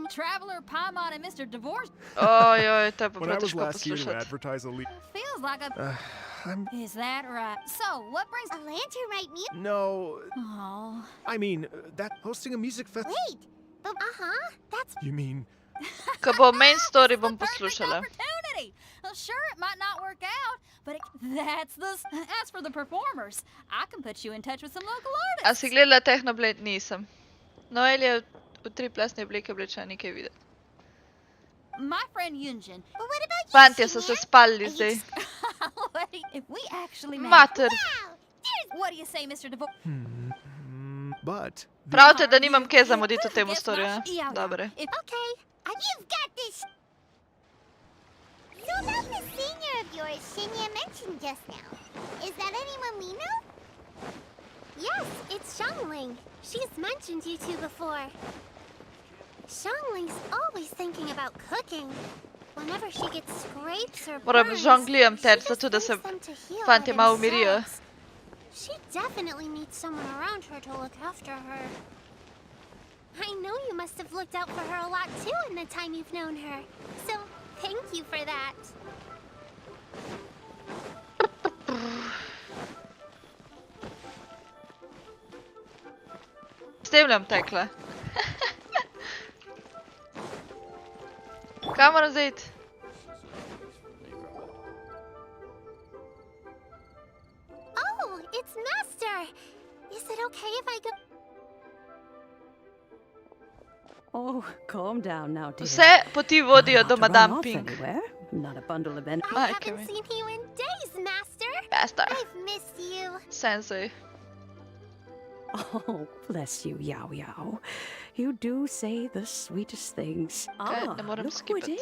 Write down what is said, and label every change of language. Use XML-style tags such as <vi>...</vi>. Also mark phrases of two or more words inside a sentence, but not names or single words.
<en>Traveler, Paimon, and Mr. Divorce.</en> <sl>Ojoj, to je pa</sl> <en>When I</en> <sl>prav</sl> <en>was</en> <sl>težko</sl> <en>last here to</en> <sl>poslušati.</sl> <en>advertise a Feels like a... Is that right? So, what brings... A Lanterite music...</en> <sl>No,</sl> <en>Oh... I mean, that hosting a music festival. Wait, but that's... You mean,</en> <sl>Ko bo</sl> <en>main story,</en> <sl>bom</sl> <en>Perfect</en> <sl>poslušala.</sl> <en>opportunity. Well, sure, it might not work out, but as for the performers, I can put you in touch with some local</en> <sl>A</sl> <en>artists.</en> <sl>si gledala Technoblade? Nisem. Noel je v 3+ oblike oblečena, ni kaj videti.</sl> <en>My friend Yunjin. But what about you,</en> <sl>Fantje so se</sl> <en>Shin?</en> <sl>spalili zdaj.</sl> <en>If we actually met...</en> <sl>Mater,</sl> <en>Wow, there's... What do you say, Mr. Divorce? but</en> <sl>pravite, da nimam kaj zamuditi v temu storju,</sl> <en>Yeah,</en> <sl>Dobre.</sl> <en>Okay, you've got this. So about the senior of yours Shinya mentioned just now. Is that anyone we know? Yes, it's Xiangling. She's mentioned you two before. Zhongli's always thinking about cooking. Whenever she gets scrapes or</en> <sl>Moram</sl> <en>burns,</en> <sl>z žonglijem</sl> <en>she</en> <sl>teči,</sl> <en>just</en> <sl>zato da se</sl> <en>leaves them to heal</en> <sl>fanti</sl> <en>by</en> <sl>malo umirijo.</sl> <en>themselves. She definitely needs someone around her to look after her. I know you must have looked out for her a lot too in the time you've known her. So, thank you for that.</en> <sl>S tem nam tekla. Kam moram zdaj iti?</sl> <en>Oh, it's Master! Is it okay if I go? Oh, calm down now, dear.</en> <sl>Vse poti vodijo do</sl> <en>Not to run</en> <sl>Madame</sl> <en>off</en> <sl>Pink.</sl> <en>anywhere. Not a bundle of I</en> <sl>Mike,</sl> <en>haven't me. seen you in days, Master!</en> <sl>Basta.</sl> <en>I've missed you. Sensei. Oh, bless you, Yao Yao. You do say the sweetest things. Okay, Ah, then what, look skip who it</en>